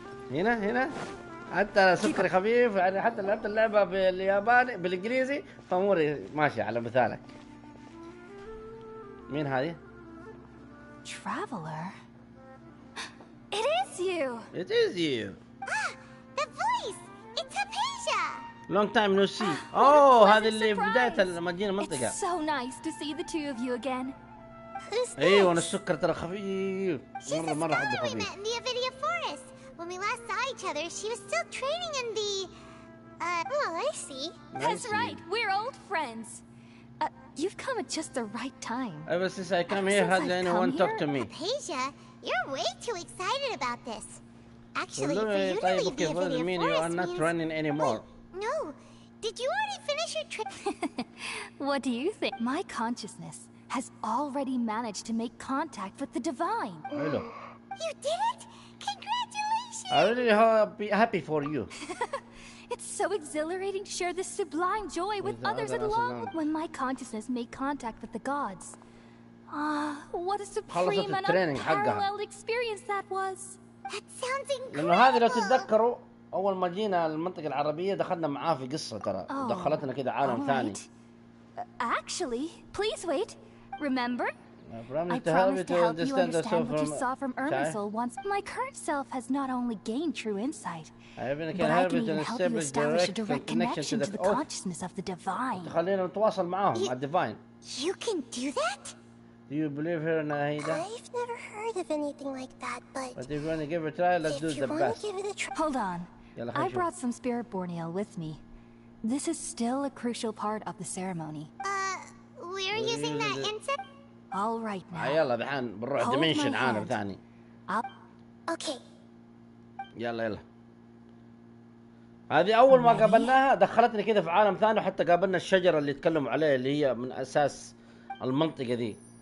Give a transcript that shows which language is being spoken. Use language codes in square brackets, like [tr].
[ar] هنا حتى سكري خفيف، يعني حتى لعبت اللعبة بالياباني بالانجليزي فاموري ماشي على مثالك. مين هذه؟ [en] Traveler. It is you. It is you. The voice. It's Hypatia. Long time no see. Oh, [ar] هذه اللي في بداية لما جينا المنطقة. [en] It's so nice to see the two of you again. [ar] ايوه انا السكر ترى خفيف. مرة احبه خفيف. [en] We met in the Avidia Forest. When we last saw each other, she was still training in the oh, I see. That's right. We're old friends. You've come at just the right time. Ever since I come here, hardly anyone talk to me. Hypatia, you're way too excited about this. Actually, for you to leave the Avidia Forest, you are not running anymore. Wait, no. Did you already finish your trip? What do you think? My consciousness has already managed to make contact with the divine. Hello. You did it? Congratulations! I'm really happy for you. It's so exhilarating to share this sublime joy with others at long. When my consciousness made contact with the gods. What a supreme and unparalleled experience that was. That sounds incredible. [ar] لأنه هذه لو تتذكروا أول ما جينا المنطقة العربية دخلنا معاه في قصة ترى، دخلتنا كده عالم ثاني. [en] Actually, please wait. Remember? I promised to help you understand what you saw from Irmisol once. My current self has not only gained true insight, but I can even help you establish a direct connection to the consciousness of the divine. [ar] تخلينا نتواصل معاهم مع الديفاين. [en] You can do that? Do you believe her, Nahida? I've never heard of anything like that, but if you want to give it a try, let's do the best. Hold on. I brought some spirit borneal with me. This is still a crucial part of the ceremony. We're using that incense? All right now. [ar] يلا دحين بنروح ديمنشن عالم ثاني. [en] Okay. [ar] يلا. هذه أول ما قابلناها دخلتني كده في عالم ثاني، وحتى قابلنا الشجرة اللي تكلموا عليها اللي هي من أساس المنطقة دي.